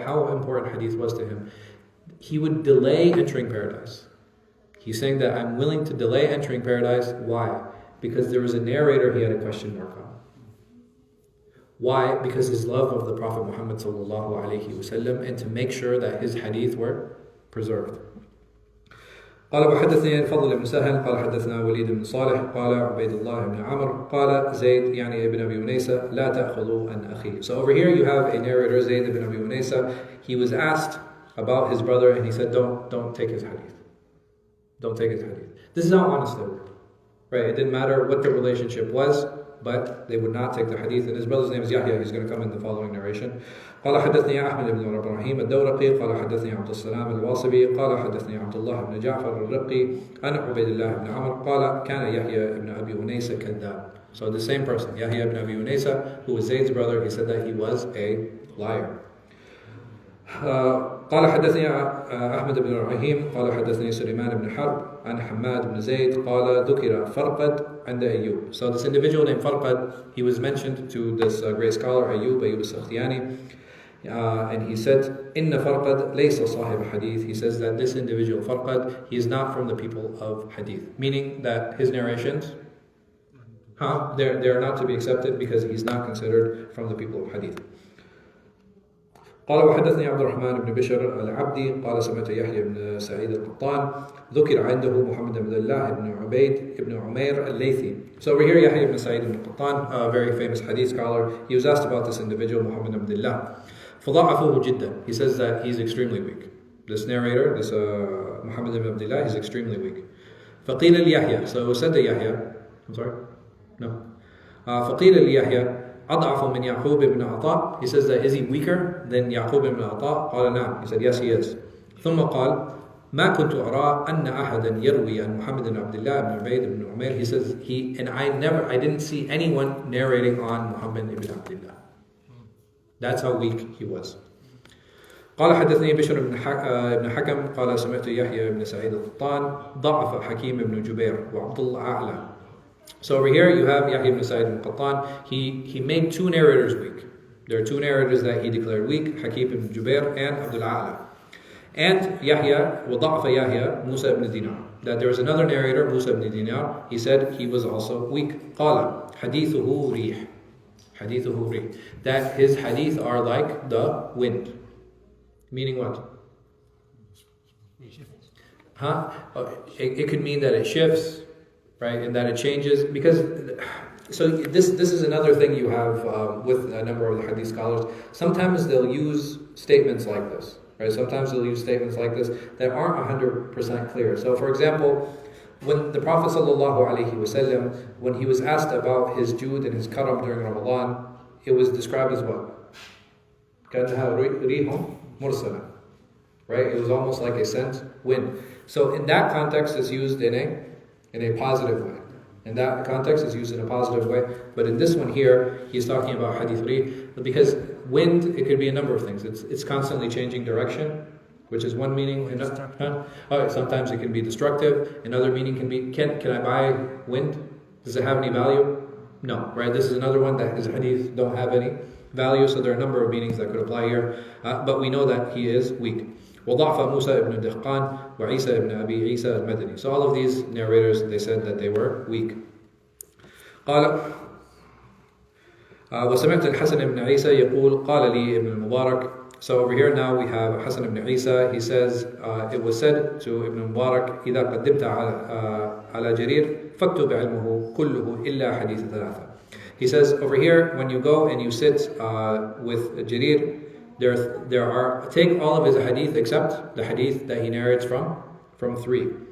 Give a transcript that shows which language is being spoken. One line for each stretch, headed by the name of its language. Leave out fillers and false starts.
English: How important hadith was to him. He would delay entering paradise. He's saying that I'm willing to delay entering paradise. Why? Because there was a narrator he had a question mark on. Why? Because his love of the Prophet Muhammad sallallahu alaihi wasallam, and to make sure that his hadith were preserved.
Arabic: قال وحدثني الفضل بن سهل قال حدثنا وليد بن صالح قال عبيد الله بن عمرو قال زيد يعني ابن أبي أنيسة لا تأخذوا عن أخيه.
English: So over here you have a narrator, Zayd ibn Abi Unaysa. He was asked about his brother and he said, don't take his hadith. Don't take his hadith. This is how honest they were. Right? It didn't matter what the relationship was, but they would not take the hadith. And his brother's name is Yahya. He's going to come in the following narration.
Arabic: قال حدثني أحمد بن إبراهيم الدورقي قال حدثني عبد السلام الواصبي قال حدثني عبد الله بن جعفر الرقي عن عبيد الله بن عمرو قال كان يحيى بن أبي أنيسة كذاب.
English: So the same person, Yahya ibn Abi Unaysa, who was Zayd's brother, he said that he was a liar.
Arabic: قال حدثني أحمد بن إبراهيم قال حدثني سليمان بن حرب عن حماد بن زيد قال ذكر فرقد عند أيوب.
English: So this individual named Farqad, he was mentioned to this great scholar Ayyub al-Sakhtiyani, and he said,
Arabic: إن فرقد ليس صاحب حديث.
English: He says that this individual Farqad, he is not from the people of hadith, meaning that his narrations, they're not to be accepted because he's not considered from the people of hadith.
Arabic: قال وحدثني عبد الرحمن بن بشر العبدي قال سمعت يحيى بن سعيد القطان ذكر عنده محمد بن الله بن عبيد بن عمير الليثي.
English: So over here Yahya ibn Sa'id ibn Qattan, a very famous hadith scholar, he was asked about this individual Muhammad ibn Allah.
Arabic: فضعفه جدا.
English: He says that he's extremely weak. This narrator, this Muhammad ibn Abdullah, he's extremely weak.
Arabic: فقيل ليحيى.
English: So it was said to Yahya, I'm sorry? No.
Arabic: فقيل ليحيى أضعف من يعقوب بن عطاء.
English: He says that is he weaker than Yaqub ibn Ata?
Arabic: قال نعم.
English: He said yes, he is.
Arabic: ثم قال ما كنت أرى أن أحدا يروي عن محمد بن عبد الله بن عبيد بن عمير.
English: He says I didn't see anyone narrating on Muhammad ibn Abdullah. That's how weak he was.
Arabic: قال حدثني بشر بن حكم قال سمعت يحيى بن سعيد القطان ضعف حكيم بن جبير وعبد الله أعلى.
English: So over here you have Yahya ibn Sa'id ibn Qattan. He made two narrators weak. There are two narrators that he declared weak, Hakim ibn Jubair and Abdul A'la. And Yahya, وضعف Yahya, Musa ibn Dinar. That there was another narrator, Musa ibn Dinar. He said he was also weak.
Arabic: قال حديثه ريح. حديثه ريح.
English: That his hadith are like the wind. Meaning what? It could mean that it shifts, right, and that it changes, because so this is another thing you have with a number of the hadith scholars. Sometimes they'll use statements like this, right? Sometimes they'll use statements like this that aren't 100% clear. So, for example, when the Prophet ﷺ, when he was asked about his jood and his karam during Ramadan, it was described as what?
Arabic: كأنها ريح مرسلة, right?
English: It was almost like a sent wind. So in that context, it's used in a positive way. In that context, it's used in a positive way. But in this one here, he's talking about hadith rih, because wind, it could be a number of things. It's constantly changing direction, which is one meaning. Sometimes it can be destructive. Another meaning can be, can I buy wind? Does it have any value? No, right? This is another one that his hadith don't have any value. So there are a number of meanings that could apply here. But we know that he is weak.
Arabic: وضعف موسى ابن دهقان وعيسى ابن أبي عيسى المدني.
English: So all of these narrators, they said that they were weak.
Arabic: قال وسمعت الحسن بن عيسى يقول قال لي ابن المبارك.
English: So over here now we have Hasan ibn Isa. He says it was said to Ibn Mubarak
Arabic: إذا قدمت على جرير فاكتب علمه كله إلا حديث ثلاثة.
English: He says over here, when you go and you sit with Jarir, take all of his hadith except the hadith that he narrates from three.